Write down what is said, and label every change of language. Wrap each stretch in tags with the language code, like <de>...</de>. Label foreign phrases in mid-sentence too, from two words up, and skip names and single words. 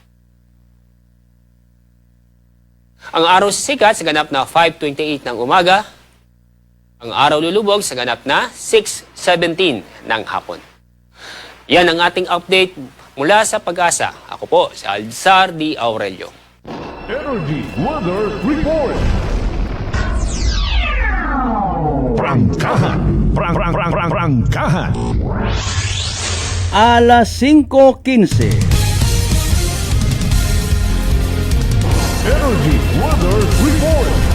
<tl>Ang araw sikat sa ganap na 5:28 ng umaga. Ang araw lulubog sa ganap na 6:17 ng hapon. Yan ang ating update mula sa Pag-asa. Ako po si Alzar D. Aurelio. Energy Weather Report. Prangkahan. Prangkahan. Alas 5:15. Energy Weather Report.</tl>